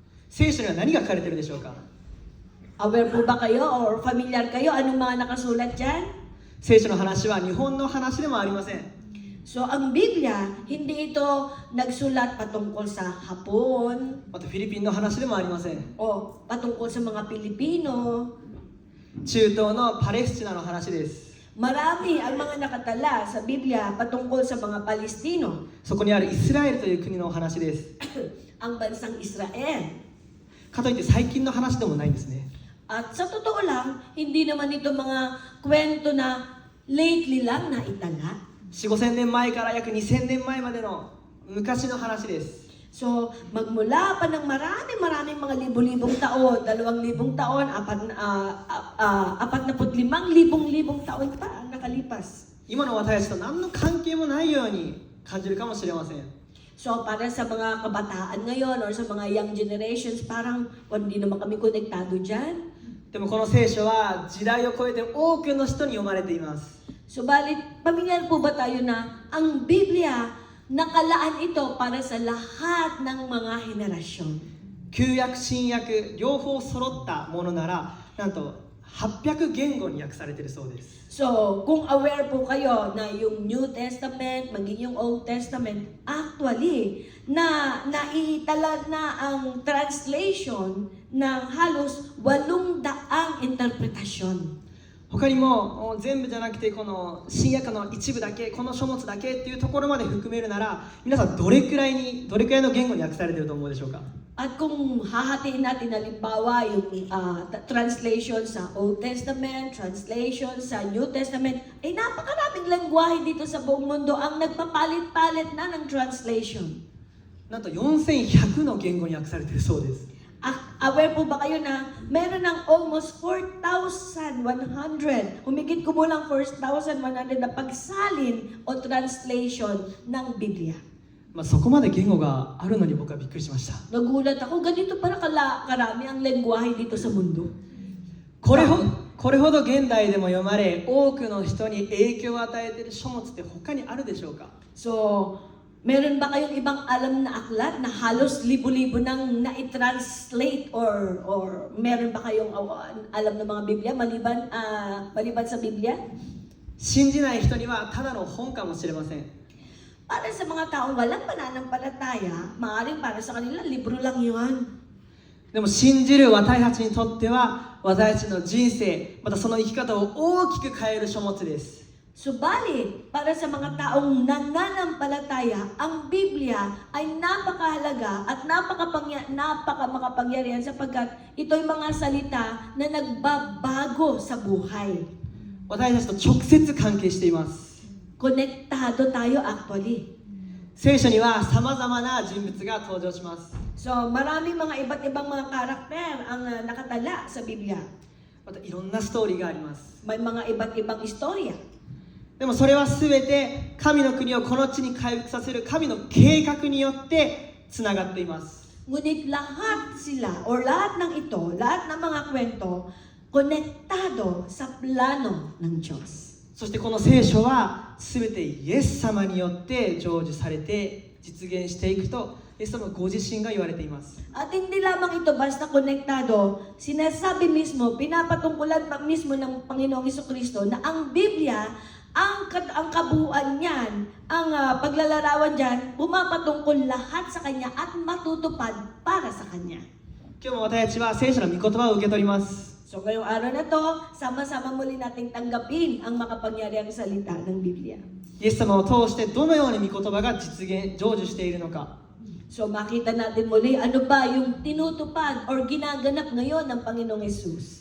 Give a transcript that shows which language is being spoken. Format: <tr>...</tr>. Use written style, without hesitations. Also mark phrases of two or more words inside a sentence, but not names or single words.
<ja>聖書には何が書かれているでしょうか？</ja> <tl>Aware po ba kayo or familiar kayo? Anong mga nakasulat dyan?</tl> <ja>聖書の話は日本の話でもありません。</ja> <tl>So, ang Biblia, hindi ito nagsulat patungkol sa Hapon</tl> <ja>またフィリピンの話でもありません。</ja> <tl>o patungkol sa mga Pilipino.</tl> <ja>中東のパレスチナの話です。</ja> <tl>Marami ang mga nakatala sa Biblia patungkol sa mga Palestino,</tl> <ja>そこにあるイスラエルという国のお話です。</ja> <tl>ang bansang Israel.</tl> <ja>かといって最近の話でもないんですね。</ja> <tl>At sa totoo lang, hindi naman ito mga kwento na lately lang na itala.</tl> <ja>4、5 千年前から約2000年前までの昔の話です。</ja> <tl>So, magmula pa ng maraming mga libo-libong taon, 2,000 taon, 45,000 taon pa ang nakalipas.</tl> <ja>今の私たちと何の関係もないように感じるかもしれません。</ja> <tl>So, para sa mga kabataan ngayon or sa mga</tl> <en>young generations,</en> <tl>parang hindi naman kami konektado dyan.</tl> <ja>でもこの聖書は時代を超えて多くの人に読まれています。</ja> <tl>Subalit, pamilyar po ba tayo na ang Biblia, nakalaan ito para sa lahat ng mga henerasyon?</tl> <ja>旧約新約両方揃ったものならなんと800言語に訳されているそうです。</ja> <tl>So, kung aware po kayo na yung</tl> <en>New Testament,</en> <tl>maging yung</tl> <en>Old Testament,</en> <tl>actually, naitala na ang translation ng halos 800 interpretasyon.</tl> <ja>他にも全部じゃなくてこの新約の一部だけこの書物だけっていうところまで含めるなら皆さんどれくらいの言語に訳されていると思うでしょうか？</ja> <tl>At kung hahatiin natin halimbawa yung translation sa</tl> <en>Old Testament,</en> <tl>translation sa</tl> <en>New Testament,</en> <tl>ay napakaraming lengguwahe dito sa buong mundo ang nagpapalit-palit na ng translation.</tl> <ja>なんと4100の言語に訳されているそうです。</ja> <tl>Aware po ba kayo na meron ng almost 4,100, humigit kumulang 4,100 na pagsalin o translation ng Biblia.</tl> <ja>そこまで言語があるのに僕はびっくりしました。</ja> <tl>Nagulat ako, ganito para karami ang lengguwahe dito sa mundo.</tl> <ja>これほど現代でも読まれ多くの人に影響を与えている書物って他にあるでしょうか？</ja> <tl>So, meron ba kayong ibang alam na aklat na halos libo-libo nang na-translate or meron ba kayong alam ng mga Biblia maliban sa Biblia?</tl> <ja>信じない人にはただの本かもしれません。</ja> <tl>Para sa mga taong walang pananampalataya, maaaring para sa kanila libro lang 'yun.</tl> <ja>でも信じる私たちにとっては私たちの人生またその生き方を大きく変える書物です。</ja> <tl>Subalit, para sa mga taong nananampalataya, ang Biblia ay napakahalaga at napakamakapangyarihan sapagkat ito'y mga salita na nagbabago sa buhay.</tl> <ja>私たちと直接関係しています。</ja> <tl>Konektado tayo actually.</tl> <ja>聖書には様々な人物が登場します。</ja> <tl>So, maraming mga iba't ibang mga karakter ang nakatala sa Biblia.</tl> <ja>またいろんなストーリーがあります。</ja> <tl>May mga iba't ibang istorya.</tl> <ja>でもそれは全て神の国をこの地に回復させる神の計画によってつながっています。</ja> <tl>Ngunit lahat sila or lahat ng ito, lahat ng mga kwento, konektado sa plano ng Diyos.</tl> <ja>そしてこの聖書は全てイエス様によって成就されて実現していくとイエス様ご自身が言われています。</ja> <tl>At hindi lamang ito basta konektado, sinasabi mismo, pinapatungkulan pa mismo ng Panginoong Jesucristo na ang Biblia, ang kabuuan niyan, ang paglalarawan diyan, pumapatungkol lahat sa Kanya at matutupad para sa Kanya.</tl> <ja>今日も私たちは聖書の御言葉を受け取ります。</ja> <tl>So ngayong araw na to, sama-sama muli nating tanggapin ang makapangyarihang salita ng Biblia.</tl> <ja>イエス様を通してどのように御言葉が成就しているのか。</ja> <tl>So makita natin muli ano ba yung tinutupad or ginaganap ngayon ng Panginoong Hesus.</tl>